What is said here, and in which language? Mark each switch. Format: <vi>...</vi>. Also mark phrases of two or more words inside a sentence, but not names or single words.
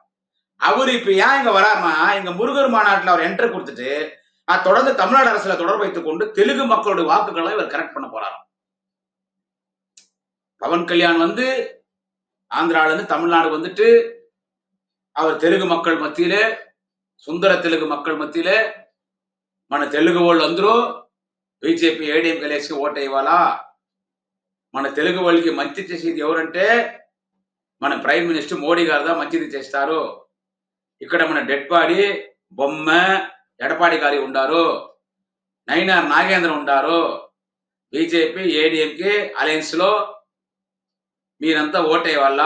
<ta>அவரு இப்ப ஏன் இங்க வராருன்னா, இங்க முருகர் மாநாட்டில் அவர் என்ட்ரி கொடுத்துட்டு தொடர்ந்து தமிழ்நாடு அரசுல தொடர்பு வைத்துக் கொண்டு தெலுங்கு மக்களுடைய வாக்குகளை இவர் கரெக்ட் பண்ண போறாராம். பவன் கல்யாண் வந்து ஆந்திரால இருந்து தமிழ்நாடு வந்துட்டு அவர் தெலுங்கு மக்கள் மத்தியிலே, சுந்தர தெலுங்கு மக்கள்</ta> <te>మధ్యలో మన తెలుగు వాళ్ళు అందరూ బీజేపీ ఏడీఎం కలిసి ఓటు వేయాలా, మన తెలుగు వాళ్ళకి మంచి చేసేది ఎవరంటే మన</te> <en>prime minister</en> <te>మోడీ గారు దా మంచిది చేస్తారు. ఇక్కడ మన</te> <en>dead body</en> <te>బొమ్మ ఎడపాడి గారి ఉండారు, నైనార్ నాగేంద్ర ఉండారు, బీజేపీ ఏడీఎంకి అలయన్స్ లో మీరంతా ఓటు వేయాలా.</te>